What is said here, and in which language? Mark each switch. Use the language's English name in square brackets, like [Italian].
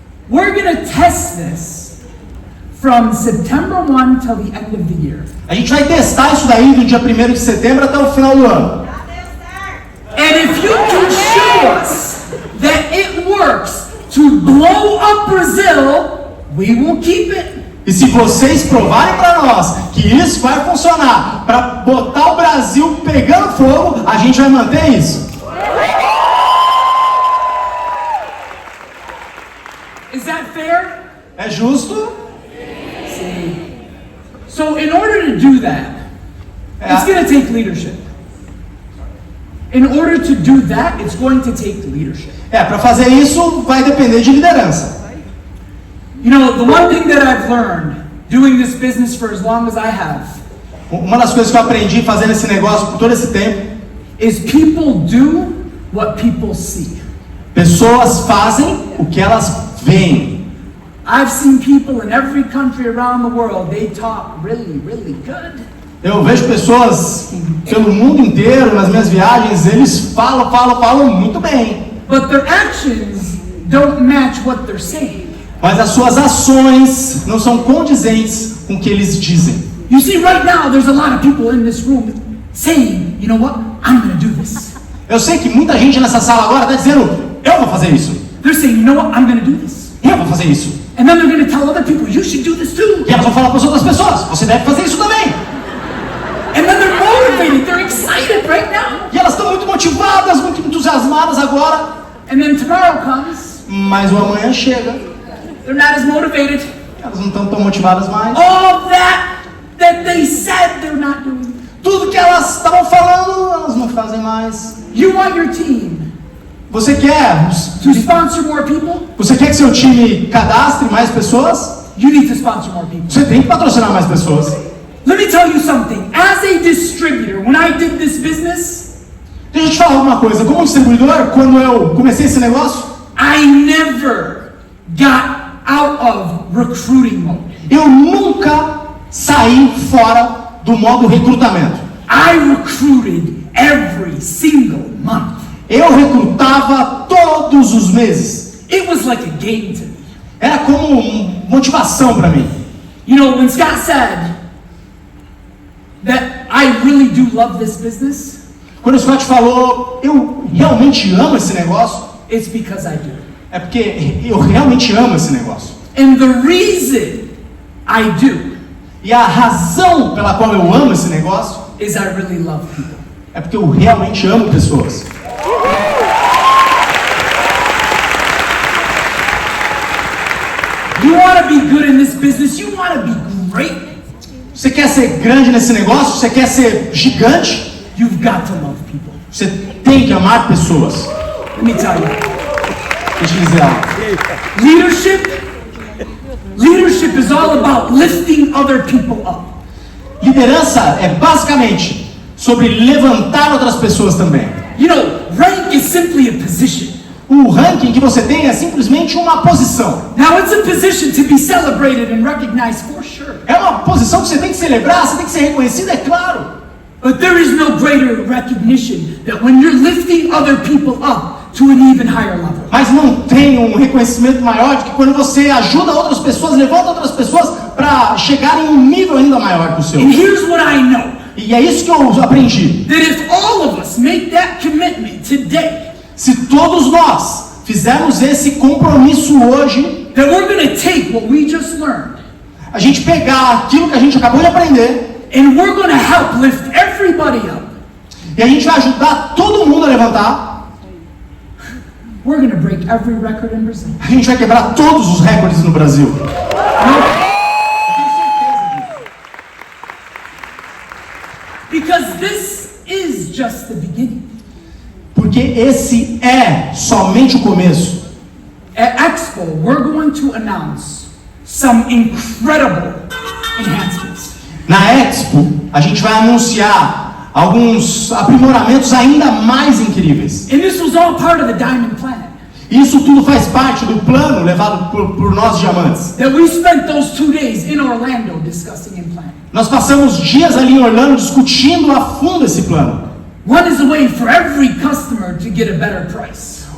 [English] We're going to test this from September 1 till the end of the year. [Portuguese] A gente vai testar isso daí do dia 1º de setembro até o final do ano. [English] And if you can show us that it works to blow up Brazil, we will keep it. [Portuguese] E se vocês provarem para nós que isso vai funcionar para botar o Brasil pegando fogo, a gente vai manter isso. [English] Is that fair? [Portuguese] É justo? [English] So in order to do that, it's going to take leadership. In order to do that, it's going to take leadership. [Portuguese] Para fazer isso vai depender de liderança. [English] You know, the one thing that I've learned doing this business for as long as I have [Portuguese] Uma das coisas que eu aprendi fazendo esse negócio por todo esse tempo [English] is people do what people see. [Portuguese] Pessoas fazem o que elas veem. [English] I've seen people in every country around the world, they talk really, really good. [Portuguese] Eu vejo pessoas pelo mundo inteiro, nas minhas viagens, eles falam muito bem. [English] But their actions don't match what they're saying. [Portuguese] Mas as suas ações não são condizentes com o que eles dizem. [English] You see, right now, there's a lot of people in this room saying, you know what, I'm going to do this. [Portuguese] Eu sei que muita gente nessa sala agora está dizendo, eu vou fazer isso. [English] They're saying, you know what, I'm going to do this. [Portuguese] Eu vou fazer isso. [English] And then they're going to tell other people, you should do this too. [Portuguese] E elas vão falar para as outras pessoas, você deve fazer isso também. [English] And then they're motivated, they're excited right now. [Portuguese] E elas estão muito motivadas, muito entusiasmadas agora. [English] And then tomorrow comes, [Portuguese] Mas o amanhã chega, [English] they're not as motivated. [Portuguese] elas não estão tão motivadas mais. [English] All that they said they're not doing. [Portuguese] Tudo que elas estavam falando, elas não fazem mais. [English] You want your team [Portuguese] Você quer [English] to sponsor more people? [Portuguese] Você quer que seu time cadastre mais pessoas? [English] You need to sponsor more people. [Portuguese] Você tem que patrocinar mais pessoas. [English] Let me tell you something. As a distributor, when I did this business, [Portuguese] Deixa eu te falar uma coisa. Como distribuidor, quando eu comecei esse negócio, [English] I never got out of recruiting mode. [Portuguese] eu nunca saí fora do modo recrutamento. [English] I recruited every single month. [Portuguese] Eu recrutava todos os meses. [English] It was like a game to me. [Portuguese] Era como motivação para mim. [English] You know, when Scott said that I really do love this business, [Portuguese] Quando o Scott falou, eu realmente amo esse negócio, [English] it's because I do. [Portuguese] é porque eu realmente amo esse negócio. [English] And the reason I do [Portuguese] E a razão pela qual eu amo esse negócio [English] is I really love people. [Portuguese] é porque eu realmente amo pessoas. [English] You want to be good in this business, you want to be great, [Portuguese] Você quer ser grande nesse negócio? Você quer ser gigante? [English] you've got to love people. [Portuguese] Você tem que amar pessoas. [English] Let me tell you. [Portuguese] Deixa eu dizer algo. [English] Leadership is all about lifting other people up. [Portuguese] Liderança é basicamente sobre levantar outras pessoas também. [English] You know, rank is simply a position. [Portuguese] O ranking que você tem é simplesmente uma posição. [English] Now it's a position to be celebrated and recognized for sure. [Portuguese] É uma posição que você tem que celebrar, você tem que ser reconhecido, é claro. [English] But there is no greater recognition that when you're lifting other people up to an even higher level. [Portuguese] Mas não tem um reconhecimento maior do que quando você ajuda outras pessoas, levanta outras pessoas para chegarem em um nível ainda maior que o seu. [English] And here's what I know. [Portuguese] E é isso que eu aprendi. [English] That if all of us make that commitment today, [Portuguese] Se todos nós fizermos esse compromisso hoje, [English] that we're going to take what we just learned [Portuguese] a gente pegar aquilo que a gente acabou de aprender [English] and we're going to help lift everybody up, [Portuguese] e a gente vai ajudar todo mundo a levantar, [English] we're going to break every record in Brazil. [Portuguese] a gente vai quebrar todos os recordes no Brasil. [English] Because this is just the beginning. [Portuguese] Porque esse é somente o começo. [English] At Expo, we're going to announce some incredible enhancements. [Portuguese] Na Expo, a gente vai anunciar alguns aprimoramentos ainda mais incríveis. [English] And this was all part of the Diamond Plan. [Portuguese] Isso tudo faz parte do plano levado por nós diamantes. [English] That we spent those 2 days in Orlando discussing and planning. [Portuguese] Nós passamos dias ali em Orlando discutindo a fundo esse plano. [English] One is a way for every customer to get a better price.